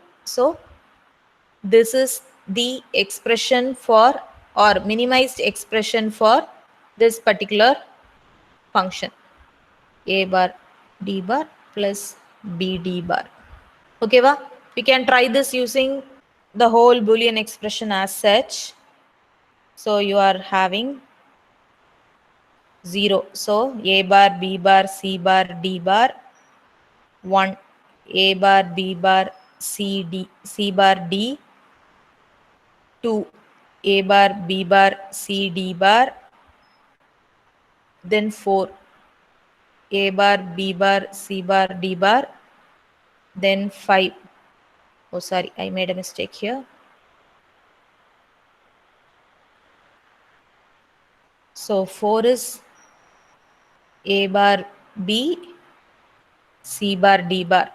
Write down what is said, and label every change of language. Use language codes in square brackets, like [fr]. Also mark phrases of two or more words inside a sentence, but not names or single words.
[en] So this is the expression for or minimized expression for this particular function A bar D bar plus BD bar. Okay, we can try this using the whole Boolean expression as such. So you are having 0. So A bar, B bar, C bar, D bar, 1. A bar, B bar, C bar, D, 2. A bar, B bar, C, D bar, then 4. A bar, B bar, C bar, D bar, then 5. Oh, sorry, I made a mistake here. So 4 is A bar, B, C bar, D bar.